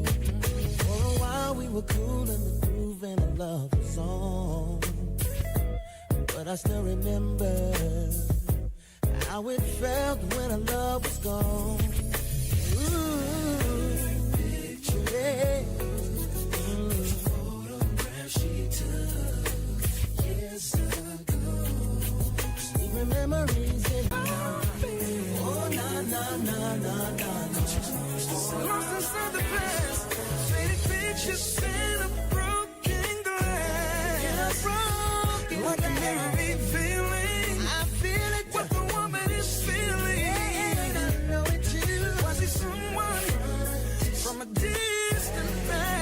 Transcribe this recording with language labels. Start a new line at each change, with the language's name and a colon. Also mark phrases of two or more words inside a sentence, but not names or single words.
English: For a while we were cool in the groove and a love song, but I still remember how it felt when our love was gone. Ooh, yeah. Photograph she took years ago. Sweet memories in my mind. Oh, na na na na na na. Lost inside the past, faded pictures in a broken glass. In a broken like glass. a memory feeling. I feel it. What the woman is feeling. And I know it too. Was he someone from a distant past?